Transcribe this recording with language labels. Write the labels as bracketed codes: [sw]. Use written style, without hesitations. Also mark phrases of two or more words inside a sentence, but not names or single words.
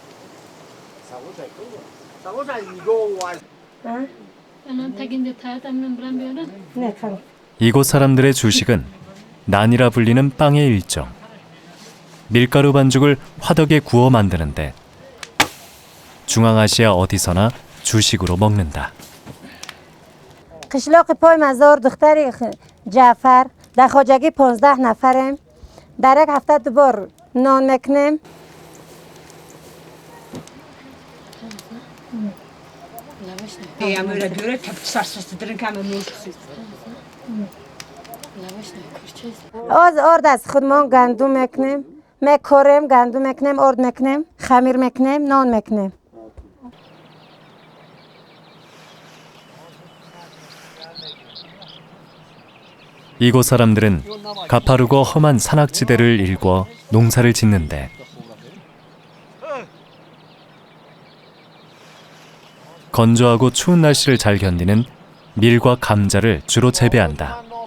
[ko] 이곳 사람들의 주식은 난이라 불리는 빵의 일종. 밀가루 반죽을 화덕에 구워 만드는데 중앙아시아 어디서나 주식으로 먹는다. [fa] قشلاق پای مزار دختری جعفر در خواجگی 15 نفریم در یک هفته دوبار نان میکنیم. از آرد از خودمان گندم میکنیم، میکاریم، گندم میکنیم، آرد میکنیم، خمیر میکنیم، نان میکنیم. [ko] 이곳 사람들은 가파르고 험한 산악지대를 일궈 농사를 짓는데 건조하고 추운 날씨를 잘 견디는 밀과 감자를 주로 재배한다.